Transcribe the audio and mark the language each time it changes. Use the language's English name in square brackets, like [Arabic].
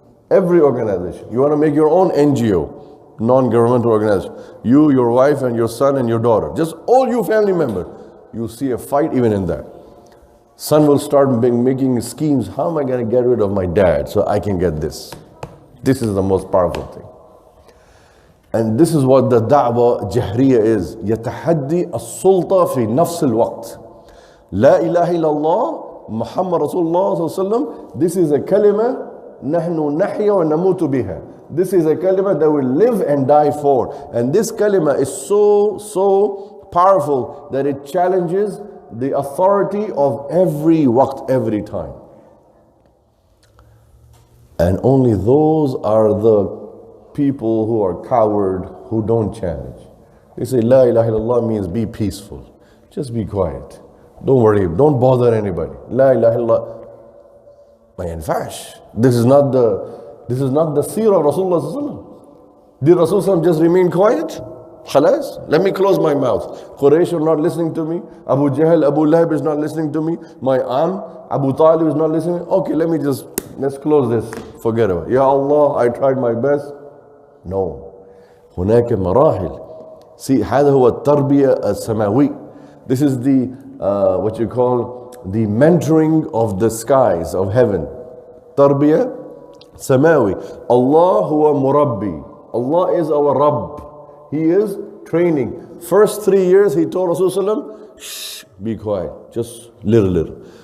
[English] Every organization. You want to make your own NGO, non-governmental organization. You, your wife and your son and your daughter. Just all you family members. You see a fight even in that. Son will start making schemes. How am I going to get rid of my dad so I can get this? This is the most powerful thing. And this is what the da'wah jahriya is. [Arabic] يتحدي السلطة في نفس الوقت. لا إله إلا الله محمد رسول الله صلى الله عليه وسلم. [English] This is a kalima [Arabic] نحن نحيا ونموت بها. [English] This is a kalima that we live and die for. And this kalima is so powerful that it challenges the authority of every waqt, every time. And only those are the people who are coward, who don't challenge. They say La ilaha illallah means be peaceful. Just be quiet. Don't worry, don't bother anybody. La ilaha illallah. [Arabic] Ma yanfash. [English] This is not the seerah of Rasulullah sallallahu alaihi wasallam. Did Rasulullah just remain quiet? Khalas, let me close my mouth. Quraysh are not listening to me. Abu Jahl, Abu Lahab is not listening to me. My aunt, Abu Talib is not listening. Okay, let's close this. Forget about it. Ya Allah, I tried my best. No. [Arabic] هناك مراحل. [English] See, [Arabic] هذا هو التربية السماوي. [English] This is the, what you call, the mentoring of the skies, of heaven. [Arabic] تربية سماوي. Allah huwa murabbi. [English] Allah is our Rabb. He is training. First 3 years he told Rasulullah, shh, be quiet, just little.